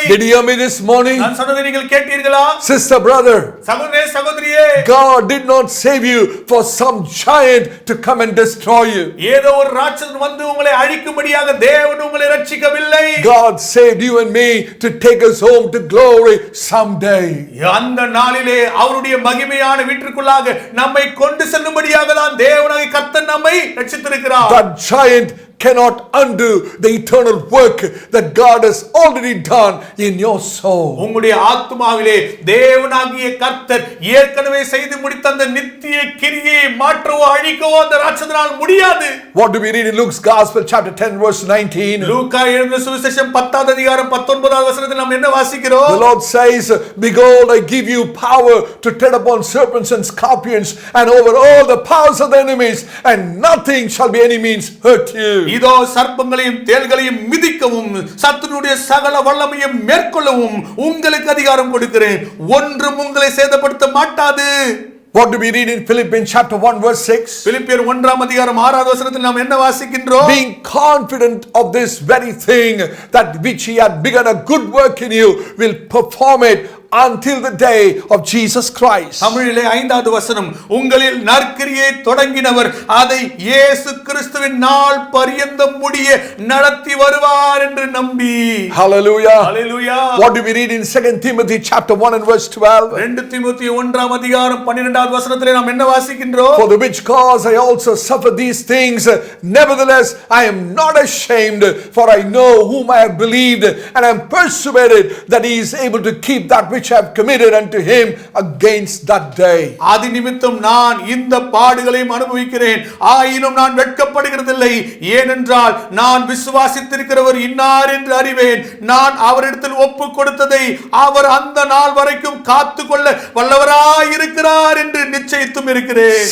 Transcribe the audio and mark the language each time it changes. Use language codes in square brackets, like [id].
[en] Did you hear me this morning? [ta] நான் சொன்னதை நீங்கள் கேட்டீர்களா? [en] Sister, brother, [ta] சகோதரனே, சகோதரியே, [en] God did not save you for some giant to come and destroy you. [ta] ஏதோ ஒரு ராட்சசன் வந்து உங்களை அழிக்கும்படியாக தேவன் உங்களை ரட்சிக்கவில்லை. [en] God saved you and me to take us home to glory someday. [ta] அந்த நாளிலே அவருடைய மகிமையான வீட்டிற்குள்ளாக நம்மை கொண்டு செல்லும்படியாக தான் தேவனாகிய கர்த்தர் நம்மை ரட்சித்திருக்கிறார். [en] That giant cannot undo the eternal work that God has already done in your soul. [ta] உங்களுடைய ஆத்துமாவிலே தேவனாகிய கர்த்தர் ஏற்கனவே செய்து முடித்த அந்த நித்திய கிரியை மாற்றவோ அழிக்கவோ அந்த ராட்சதனால் முடியாது. [en] What do we read in Luke's Gospel chapter 10 verse 19? [ta] லூக்கா எழுதின சுவிசேஷம் 10வது அதிகாரம் 19வது வசனத்தில் நாம் என்ன வாசிக்கிறோம்? [en] The Lord says, behold, I give you power to tread upon serpents and scorpions and over all the powers of the enemies, and nothing shall by any means hurt you. [ta] இதோ சர்ப்பங்களையும் தேள்களையும் மிதிக்கவும் சத்துருடைய சகல வல்லமையும் மேற்கொள்ளவும் உங்களுக்கு அதிகாரம் கொடுக்கிறேன், ஒன்றும் உங்களை சேதப்படுத்த மாட்டாது. [en] What do we read in Philippians chapter 1 verse 6? [ta] பிலிப்பியர் 1ஆம் அதிகாரம் 6வது வசனத்தில் நாம் என்ன வாசிக்கின்றோம்? [en] Being confident of this very thing, that which he had begun a good work in you will perform it until the day of Jesus Christ. [ta] தமிழிலே 5வது வசனம், உங்களில் நற்கிரியை தொடங்கினவர் அதை இயேசு கிறிஸ்துவின் நாள் பரியந்தம் முடிய நடத்தி வருவார் என்று நம்பி. [en] Hallelujah. Hallelujah. What do we read in 2 Timothy chapter 1 and verse 12? [ta] 2 தீமோத்தேயு 1ஆம் அதிகாரம் 12வது வசனத்திலே நாம் என்ன வாசிக்கின்றோம்? [en] For the which cause I also suffer these things, nevertheless I am not ashamed, for I know whom I have believed, and I am persuaded that he is able to keep that which I have committed unto him against that day. [ta] ஆதி நிமித்தம் நான் இந்த பாடுகளையும் அனுபவிக்கிறேன், ஆயினும் நான் வெட்கப்படுகிறதில்லை, ஏனென்றால் நான் விசுவாசித்திருக்கிறவர் இன்னார் என்று அறிவேன். நான் அவரிடத்தில் ஒப்பு கொடுத்ததை அவர் அந்த நாள் வரைக்கும் காத்துக்கொள்ள வல்லவராய் இருக்கிறார் என்று நிச்சயித்தும் இருக்கிறேன்.